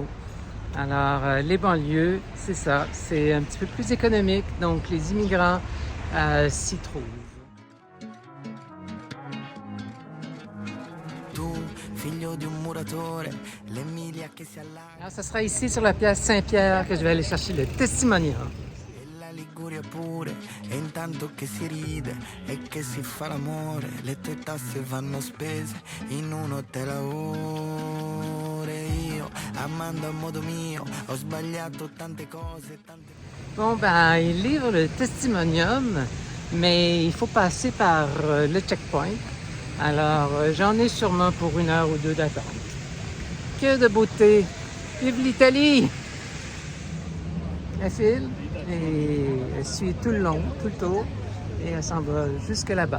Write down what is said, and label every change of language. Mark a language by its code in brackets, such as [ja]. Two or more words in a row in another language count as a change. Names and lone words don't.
[fr] Alors, les banlieues, c'est ça. C'est un petit peu plus économique, donc les immigrants s'y trouvent. Alors, ça sera ici sur la place Saint-Pierre que je vais aller chercher le testimonial. [it] Liguria pure, e intanto che si ride e che si fa l'amore, le tue tasse vanno spese in un hotel a ore. Io, amando a modo mio, ho sbagliato tante cose, [fr] Bon, ben, il livre le testimonium, mais il faut passer par le checkpoint. Alors, j'en ai sûrement pour 1 heure ou 2 d'attente. Que de beauté! Vive l'Italie! Elle file et elle suit tout le long, tout le tour, et elle s'en va jusque là-bas.